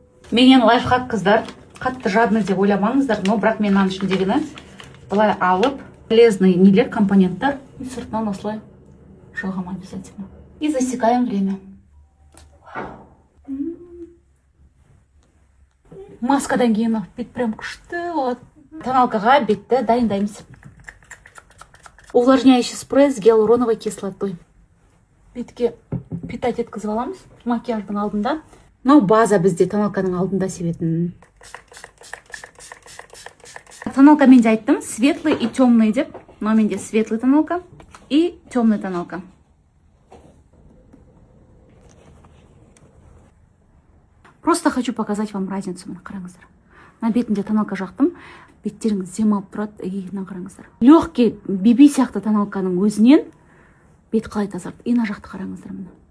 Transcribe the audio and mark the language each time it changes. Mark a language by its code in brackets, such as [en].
[kk] Менен лайфхак қыздар, қатты жадны деп ойламаңыздар, но бірақ мен аның ішіндегіні былай алып, полезный нелер, компоненттер, и сыртынан осылай жалғам обязательно. [ru] И засекаем время. [kk] Маскадан кейін бет прям күшті болады. Тоналкаға бетті дайындаймыз. [ru] Увлажняющий спрей с гиалуроновой кислотой. [kk] Бетке питать еткізіп аламыз макияждың алдында. Но база бізде тоналканың алдында себетін. Тоналка менде айттым, [ru] светлый и темный [kk] деп. Но менде светлый тоналка и темный тоналка. [ru] Просто хочу показать вам разницу. [kk] Мына қараңыздар. На бетімде тоналка жақтым. Беттеріңіз демалып тұрады. И мына қараңыздар. Легкий биби сияқты тоналканың өзінен бет қалай тазарды. И мына жақты қараңыздар мына.